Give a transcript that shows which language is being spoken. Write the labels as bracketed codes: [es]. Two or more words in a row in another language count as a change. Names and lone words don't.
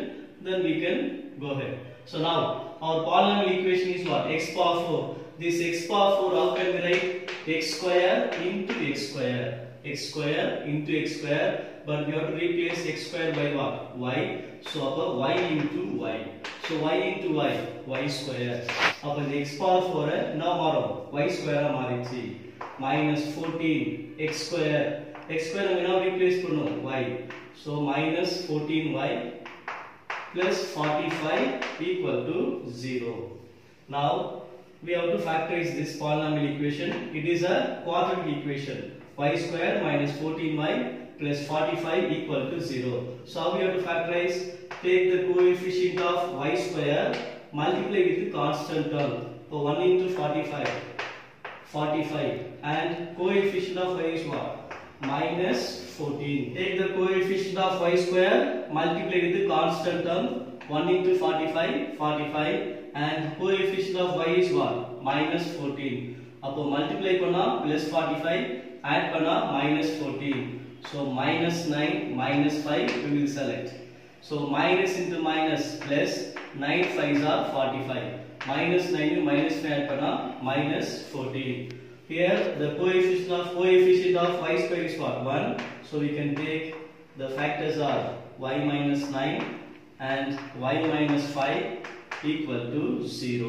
[en] Then we can go ahead. So now our polynomial equation is what? X power 4. This x power 4, how can we write? X square into x square. X square into x square. But we have to replace x square by what? Y. So above y into y. So y into y, y square. Upon the x power 4 now y square marichi. Minus 14 x square. X square we now replace y. So minus 14y plus 45 equal to 0. Now we have to factorize this polynomial equation. It is a quadratic equation. Y square minus 14y plus 45 equal to 0. So how we have to factorize? Take the coefficient of y square, multiply with the constant term. So 1 into 45 and coefficient of y is what? Minus 14. Take the coefficient of y square, multiply with the constant term. 1 into 45 and coefficient of y is what? Minus 14. Appo multiply panna plus 45, add panna minus 14. So minus 9, minus 5 we will select. So minus into minus plus 9 5s are 45. Minus 9 minus 5 add panna minus 14. Here the coefficient of y square is what? 1. So we can take the factors are y minus 9 and y minus 5 equal to 0.